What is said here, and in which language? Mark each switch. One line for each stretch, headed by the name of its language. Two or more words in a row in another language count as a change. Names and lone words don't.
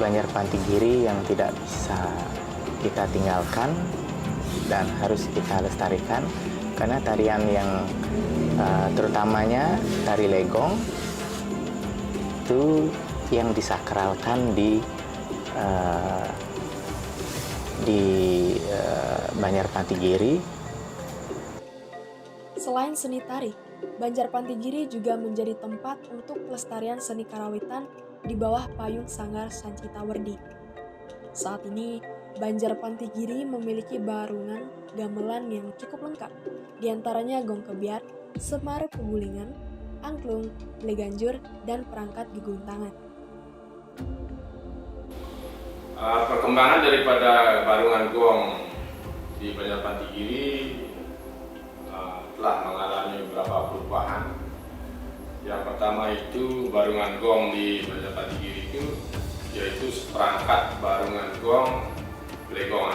Indonesian: Banjar Pantigiri yang tidak bisa kita tinggalkan dan harus kita lestarikan, karena tarian yang terutamanya tari legong itu yang disakralkan di Banjar Pantigiri. Selain seni tari, Banjar Pantigiri juga menjadi tempat untuk pelestarian seni karawitan di bawah payung Sanggar Sancita Werdi. Saat ini, Banjar Pantigiri memiliki barungan gamelan yang cukup lengkap, diantaranya gong kebiar, semar kegulingan, angklung, leganjur, dan perangkat geguntangan. Perkembangan daripada barungan gong di Banjar Pantigiri telah mengalami beberapa perubahan. Yang pertama itu barungan gong di Banjar Pantigiri itu yaitu seperangkat barungan gong legongan.